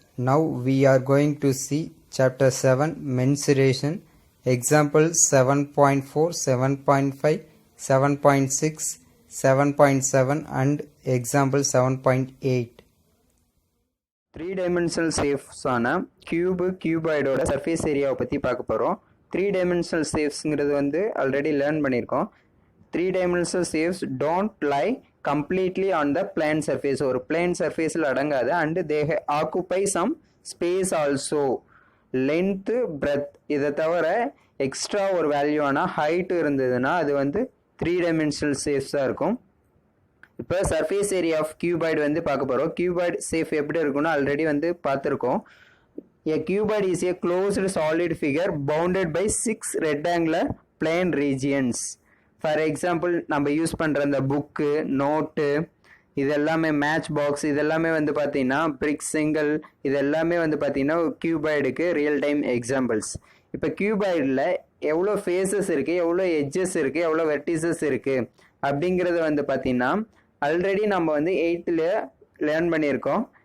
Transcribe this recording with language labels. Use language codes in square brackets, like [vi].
[en] Now we are going to see chapter 7 mensuration example 7.4, 7.5, 7.6, 7.7 and example 7.8. [ta] Three dimensional சேஃப்ஸான கியூபாய்டோட surface ஏரியாவை பற்றி பார்க்க போகிறோம். [en] Three dimensional சேஃப்ஸுங்கிறது already learn பண்ணியிருக்கோம். Three dimensional shapes don't lie completely on the plane surface, [ta] ஒரு plane சர்ஃபேஸில் அடங்காது. [en] and they occupy some space also, [ta] length breadth இதை தவிர எக்ஸ்ட்ரா ஒரு வேல்யூவான ஹைட்டு இருந்ததுன்னா அது த்ரீ டைமென்ஷனல் சேஃப்ஸாக இருக்கும். இப்போ சர்ஃபேஸ் ஏரியா ஆஃப் கியூபாய்டு பார்க்க போகிறோம். கியூபாய்டு சேஃப் எப்படி இருக்குன்னு ஆல்ரெடி பார்த்துருக்கோம். [en] A cuboid is a closed solid figure bounded by 6 rectangular plane regions. For example, [ta] நம்ம யூஸ் பண்ணுற அந்த புக்கு, நோட்டு, இது எல்லாமே மேட்ச் பாக்ஸ், இது எல்லாமே பார்த்தீங்கன்னா பிரிக் சிங்கிள், இது எல்லாமே பார்த்தீங்கன்னா கியூபாய்டுக்கு ரியல் டைம் எக்ஸாம்பிள்ஸ். இப்போ கியூபாய்டில் எவ்வளோ ஃபேஸஸ் இருக்குது, எவ்வளோ எட்ஜஸ் இருக்குது, எவ்வளோ வெர்டிசஸ் இருக்குது அப்படிங்கிறது பார்த்தீங்கன்னா ஆல்ரெடி நம்ம 8th லேர்ன் பண்ணியிருக்கோம்.